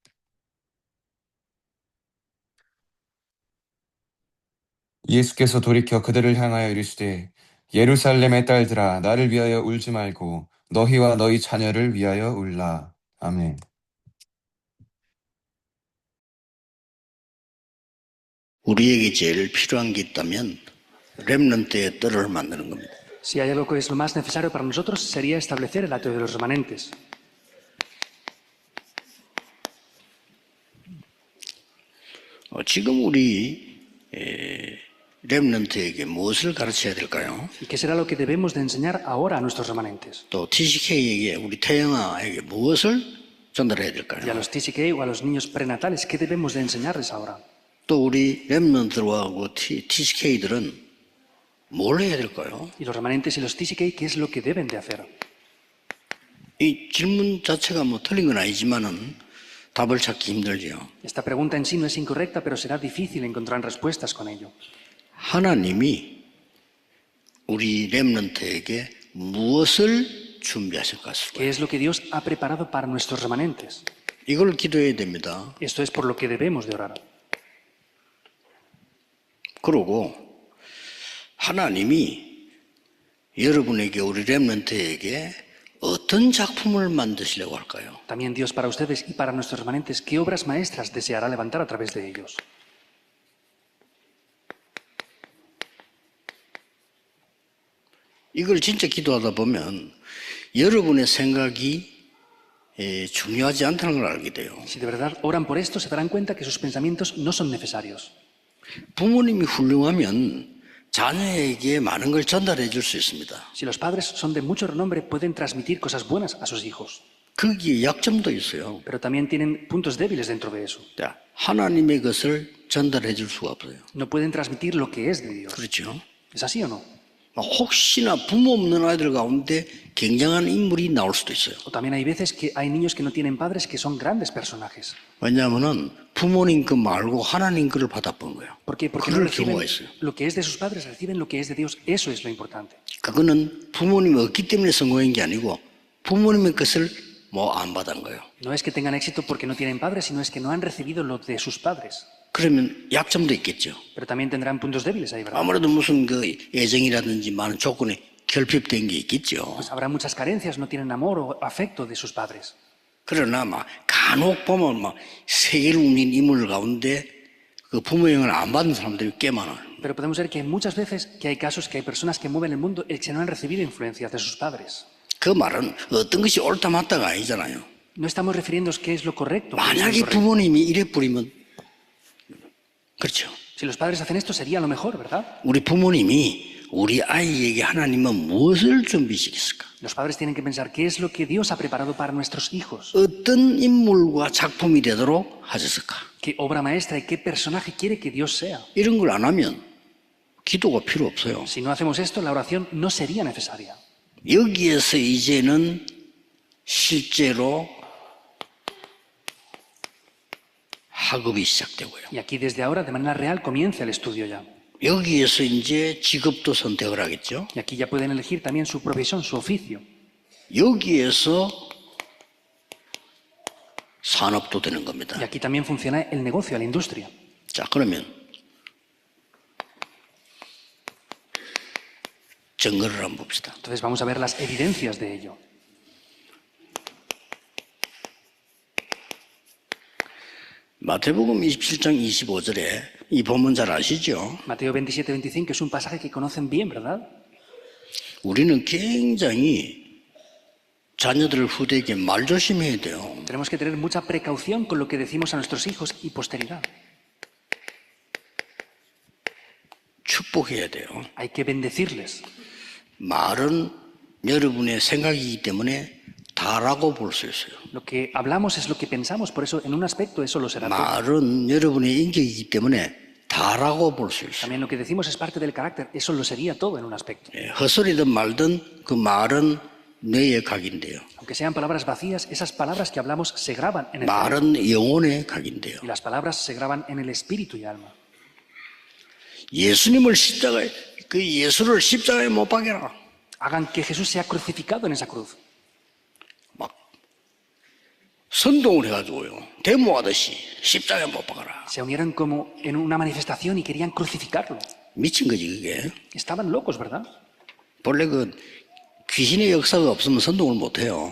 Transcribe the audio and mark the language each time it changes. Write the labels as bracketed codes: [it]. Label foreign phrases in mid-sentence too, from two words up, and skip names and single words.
[ko] 예수께서 돌이켜 그들을 향하여 이르시되 예루살렘의 딸들아 나를 위하여 울지 말고 너희와 너희 자녀를 위하여 울라. 아멘. 우리에게 제일 필요한 게 있다면 렘넌트의 뜰을 만드는 겁니다. [es] Si hay algo que es lo más necesario para nosotros sería establecer el ateo de los remanentes. [ko] 지금 우리 렘넌트에게 무엇을 가르쳐야 될까요? [es] ¿Y qué será lo que debemos de enseñar ahora a nuestros remanentes? [ko] 또 TCK에게 우리 태영아에게 무엇을 전달해야 [es] Y a [ko] 될까요? [es] los TCK o a los niños prenatales, ¿qué debemos de enseñarles ahora? [ko] 또 우리 렘넌트하고 TCK들은 뭘 해야 될까요? [es] Y los remanentes y los TCK, ¿qué es lo que deben de hacer? [ko] 이 질문 자체가 뭐 틀린 건 아니지만은 답을 찾기 힘들죠. [es] Esta pregunta en sí no es incorrecta, pero será difícil encontrar respuestas con ello. [ko] 하나님이 우리 렘넌트에게 무엇을 준비하실까? [es] ¿Qué es lo que Dios ha preparado para nuestros remanentes? [ko] 이걸 기도해야 됩니다. [es] Esto es por lo que debemos de orar. [ko] 그러고 하나님이 여러분에게 우리 렘넌트에게 어떤 작품을 만드시려고 할까요? [es] También Dios para ustedes y para nuestros remanentes, ¿qué obras maestras deseará levantar a través de ellos? [ko] 이걸 진짜 기도하다 보면 여러분의 생각이 중요하지 않다는 걸 알게 돼요. [es] Si de verdad oran por esto, se darán cuenta que sus pensamientos no son necesarios. [ko] 부모님이 훌륭하면 자녀에게 많은 걸 전달해 줄 수 있습니다. [es] Si los padres son de mucho renombre, pueden transmitir cosas buenas a sus hijos, [ko] 거기에 약점도 있어요. [es] pero también tienen puntos débiles dentro de eso. [ko] 자, 하나님의 것을 전달해 줄 수가 없어요. [es] No pueden transmitir lo que es de Dios. [ko] 그렇죠? [es] ¿Es así o no? [ko] 혹시나 부모 없는 아이들 가운데 굉장한 인물이 나올 수도 있어요. [es] O también hay veces que hay niños que no tienen padres que son grandes personajes. [ko] 왜냐하면 부모님 거 말고 하나님 거를 받아본 거예요. [es] ¿Por qué? Porque no [ko] 그럴 [es] reciben [ko] 경우가 있어요. [es] lo que es de sus padres, reciben lo que es de Dios. Eso es lo importante. [ko] 그거는 부모님이 없기 때문에 성공한 게 아니고 부모님의 것을 안 받은 거예요. [es] No es que tengan éxito porque no tienen padres, sino es que no han recibido lo de sus padres. [ko] 그러면 약점도 있겠죠. [es] Pero también tendrán puntos débiles ahí, ¿verdad? [ko] 아무래도 무슨 그 애정이라든지 많은 조건에 결핍된 게 있겠죠. [es] Pues habrá muchas carencias, no tienen amor o afecto de sus padres. [ko] 그러나 간혹 보면 세계를 움직인 인물 가운데 그 부모 영향을 안 받은 사람들이 꽤 많아요. [es] Pero podemos ver que hay muchas veces que hay casos que hay personas que mueven el mundo y que no han recibido influencias de sus padres. [ko] 그 말은 어떤 것이 옳다 맞다가 아니잖아요. [es] No estamos refiriéndonos qué es lo correcto. qué es lo [ko] 만약에 [es] incorrecto. [ko] 부모님이 이래 뿌리면 그렇죠. [es] Si los padres hacen esto sería lo mejor, ¿verdad? [ko] 우리 부모님이 우리 아이에게 하나님은 무엇을 준비시켰을까? [es] Los padres tienen que pensar qué es lo que Dios ha preparado para nuestros hijos. [ko] 어떤 인물과 작품이 되도록 하셨을까? [es] ¿Qué obra maestra y qué personaje quiere que Dios sea? [ko] 이런 걸 안 하면 기도가 필요 없어요. [es] Si no hacemos esto, la oración no sería necesaria. [ko] 여기에서 이제는 실제로 학업이 시작되고요. [es] Y aquí desde ahora, de manera real, comienza el estudio ya. [ko] 여기에서 이제 직업도 선택을 하겠죠. [es] Y aquí ya pueden elegir también su profesión, su oficio. [ko] 여기에서 산업도 되는 겁니다. [es] Y aquí también funciona el negocio, la industria. [ko] 자, 그러면 증거를 한번 봅시다. [es] Entonces vamos a ver las evidencias de ello. [ko] 마태복음 27장 25절에 이 본문 잘 아시죠? [es] Mateo 27-25 es un pasaje que conocen bien, ¿verdad? [ko] 우리는 굉장히 자녀들 후대에게 말조심해야 돼요. [es] Tenemos que tener mucha precaución con lo que decimos a nuestros hijos y posteridad. [ko] 축복해야 돼요. [es] Hay que bendecirles. [ko] 말은 여러분의 생각이기 때문에 다라고 볼 수 있어요. [es] Lo que hablamos es lo que pensamos, por eso en un aspecto eso lo será todo. [ko] 말은 여러분의 인격이기 때문에 다라고 볼 수 있어요. [es] También lo que decimos es parte del carácter, eso lo sería todo en un aspecto. [ko] 헛소리든 말든 그 말은 뇌의 각인데요. [es] Aunque sean palabras vacías, esas palabras que hablamos se graban en el cerebro. [ko] 말은 영혼의 각인데요. [es] Y las palabras se graban en el espíritu y alma. [ko] 예수님을 십자가에 그 예수를 십자가에 못 박여라. [es] Hagan que Jesús sea crucificado en esa cruz. [ko] 막 선동을 해가지고요. 데모하듯이 십자가에 못 박아라. [es] Se unieron como en una manifestación y querían crucificarlo. [ko] 미친 거지 그게. [es] Estaban locos, ¿verdad? [ko] 원래 그 귀신의 역사가 없으면 선동을 못 해요.